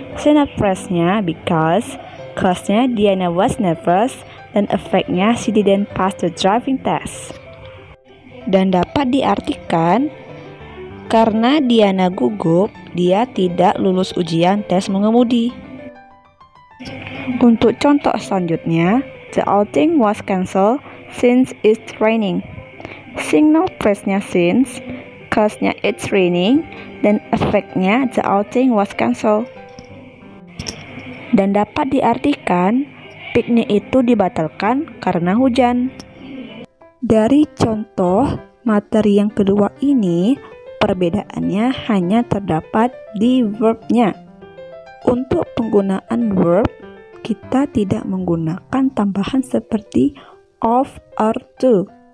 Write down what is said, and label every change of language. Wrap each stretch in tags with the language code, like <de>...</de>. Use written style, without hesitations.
<en>Single phrase-nya because, cause-nya Diana was nervous,</en> <id>dan</id> <en>effect-nya she didn't pass the driving test.</en> <id>Dan dapat diartikan karena Diana gugup, dia tidak lulus ujian tes mengemudi. Untuk contoh selanjutnya,</id> <en>the outing was cancelled since it's raining. Signal phrase-nya since, cause-nya it's raining,</en> <id>dan</id> <en>effect-nya the outing was cancelled.</en> <id>Dan dapat diartikan piknik itu dibatalkan karena hujan. Dari contoh materi yang kedua ini, perbedaannya hanya terdapat di verb-nya. Untuk penggunaan verb, kita tidak menggunakan tambahan seperti of or to.</id>